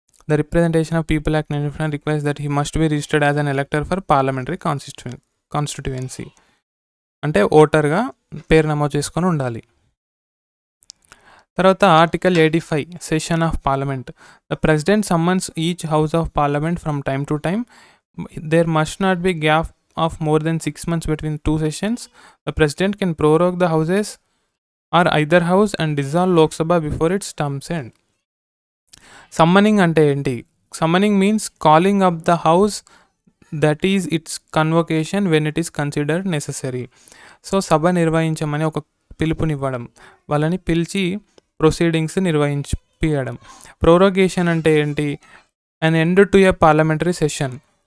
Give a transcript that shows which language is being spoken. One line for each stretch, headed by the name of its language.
English: The representation of people act 1951 requires that he must be registered as an elector for parliamentary constituency.
Telugu: అంటే ఓటర్గా పేరు నమోదు చేసుకొని ఉండాలి. తర్వాత article 85
English: Session of Parliament. The president summons each house of Parliament from time to time. There must not be gap of more than 6 months between 2 sessions. The president can prorogue the houses or either house and dissolve Lok Sabha before its terms end. Summoning
Telugu: ante enti?
English: Summoning means calling up the house, that is its convocation when it is considered necessary.
Telugu: So సభ నిర్వహించమని ఒక పిలుపునివ్వడం, వాళ్ళని పిలిచి proceedings నిర్వహించడం. ప్రోరోగేషన్ అంటే ఏంటి?
English: an end to a parliamentary session.